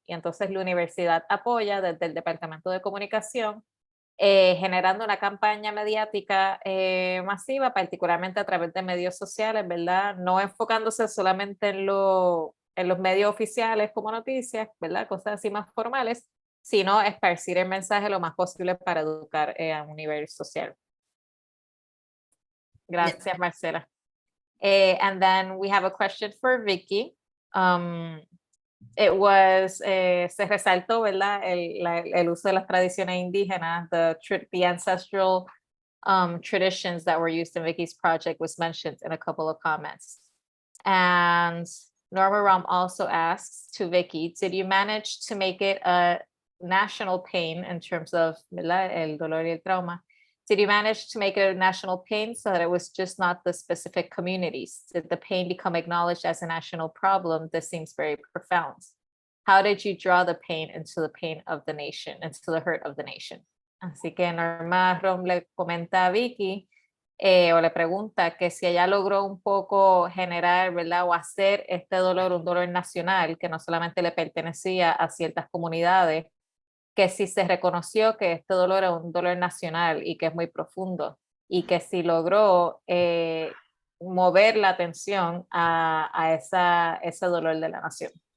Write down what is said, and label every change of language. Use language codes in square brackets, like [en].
[es] Y entonces la universidad apoya desde el Departamento de Comunicación, generando una campaña mediática masiva, particularmente a través de medios sociales, ¿verdad? No enfocándose solamente en los medios oficiales como noticias, ¿verdad? Cosas así más formales, sino esparcir el mensaje lo más posible para educar a un nivel social. Gracias, Marcela. [en] And then we have a question for Vicky. [es] It was, se resaltó, ¿verdad? El uso de las tradiciones indígenas, [en] the ancestral traditions that were used in Vicky's project was mentioned in a couple of comments. And Norma Ram also asks to Vicky, did you manage to make it a national pain in terms of, [es] ¿verdad? El dolor y el trauma? [en] Did you manage to make it a national pain so that it was just not the specific communities? Did the pain become acknowledged as a national problem? This seems very profound. How did you draw the pain into the pain of the nation, into the hurt of the nation? [es] Así que Norma Rom le comenta a Vicky, o le pregunta que si ella logró un poco generar, ¿verdad? O hacer este dolor un dolor nacional, que no solamente le pertenecía a ciertas comunidades, que si se reconoció que este dolor es un dolor nacional y que es muy profundo, y que si logró mover la atención a ese dolor de la nación.